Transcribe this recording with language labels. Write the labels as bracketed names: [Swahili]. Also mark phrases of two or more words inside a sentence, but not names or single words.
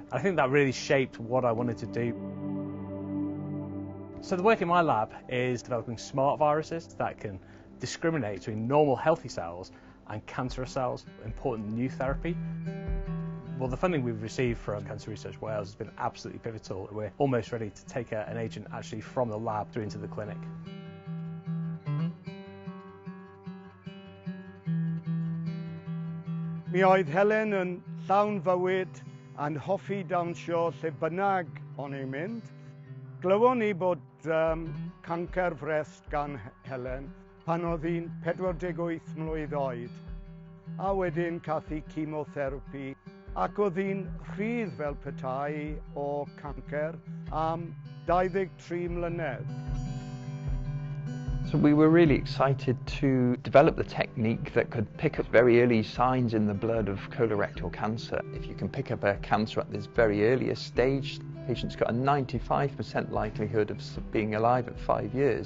[English] I think that really shaped what I wanted to do. So the work in my lab is developing smart viruses that can discriminate between normal healthy cells and cancerous cells, important new therapy. Well, the funding we've received from Cancer Research Wales has been absolutely pivotal. We're almost ready to take an agent actually from the lab through into the clinic. [Welsh] Mi oedd Helen yn llawn fywyd a'n hoffi dawnsio lle bynnag o'n i'n mynd. Glywon ni bod cancer frest gan Helen pan oedd hi'n 48 mlwydd oed. A wedyn cath hi chemotherapi ac oedd hi'n rhydd fel petai o cancer am 23 mlynedd. [English] So we were really excited to develop the technique that could pick up very early signs in the blood of colorectal cancer. If you can pick up a cancer at this very earliest stage, the patient's got a 95% likelihood of being alive at 5 years.